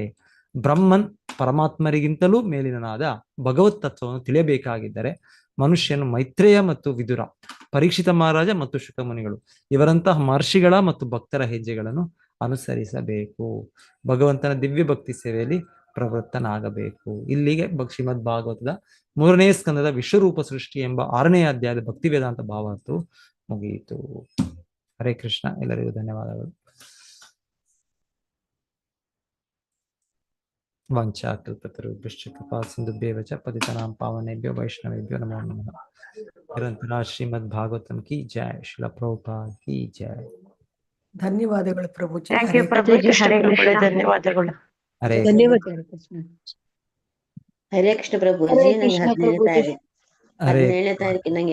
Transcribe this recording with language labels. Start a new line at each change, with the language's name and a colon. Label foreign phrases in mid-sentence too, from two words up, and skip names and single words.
Kannada: ಬ್ರಹ್ಮನ್ ಪರಮಾತ್ಮರಿಗಿಂತಲೂ ಮೇಲಿನನಾದ ಭಗವತ್ ತತ್ವವನ್ನು ತಿಳಿಯಬೇಕಾಗಿದ್ದರೆ ಮನುಷ್ಯನು ಮೈತ್ರೇಯ ಮತ್ತು ವಿದುರ, ಪರೀಕ್ಷಿತ ಮಹಾರಾಜ ಮತ್ತು ಶುಕಮುನಿಗಳು ಇವರಂತಹ ಮಹರ್ಷಿಗಳ ಮತ್ತು ಭಕ್ತರ ಹೆಜ್ಜೆಗಳನ್ನು ಅನುಸರಿಸಬೇಕು. ಭಗವಂತನ ದಿವ್ಯ ಭಕ್ತಿ ಸೇವೆಯಲ್ಲಿ ಪ್ರವೃತ್ತನಾಗಬೇಕು. ಇಲ್ಲಿಗೆ ಶ್ರೀಮದ್ ಭಾಗವತದ 3ನೇ ಸ್ಕಂದದ ವಿಶ್ವರೂಪ ಸೃಷ್ಟಿ ಎಂಬ 6ನೇ ಅಧ್ಯಾಯದ ಭಕ್ತಿ ವೇದಾಂತ ಭಾವಾರ್ಥವು ಮುಗಿಯಿತು. ಹರೇ ಕೃಷ್ಣ. ಎಲ್ಲರಿಗೂ ಧನ್ಯವಾದಗಳು.
Sanskrit: ವಾಂಛಾಕಲ್ಪತರುಭ್ಯಶ್ಚ ಕೃಪಾ ಸಿಂಧುಭ್ಯೇವ ಚ ಪತಿತಾನಾಂ ಪಾವನೇಭ್ಯೋ ವೈಷ್ಣವೇಭ್ಯೋ ನಮೋ ನಮಃ.
Hindi: निरंतर श्रीमद् भागवतम् की जय। श्रील प्रभुपाद की जय.
Kannada: ಧನ್ಯವಾದಗಳು ಪ್ರಭುಜಿ.
English: thank you
Kannada: ಪ್ರಭುಜಿ. ಹರೇ ಕೃಷ್ಣ. ಧನ್ಯವಾದಗಳು. ಹರೇ ಧನ್ಯವಾದ ಕೃಷ್ಣ. ಹರೇ ಕೃಷ್ಣ ಪ್ರಭುಜಿ. ಹರೇ ನಂಗೆ ಕೃಷ್ಣ 17ನೇ ಪ್ರಭುಜಿ. ತಾರೀಕು ಹರೇ 17ನೇ ತಾರೀಕು ನಂಗೆ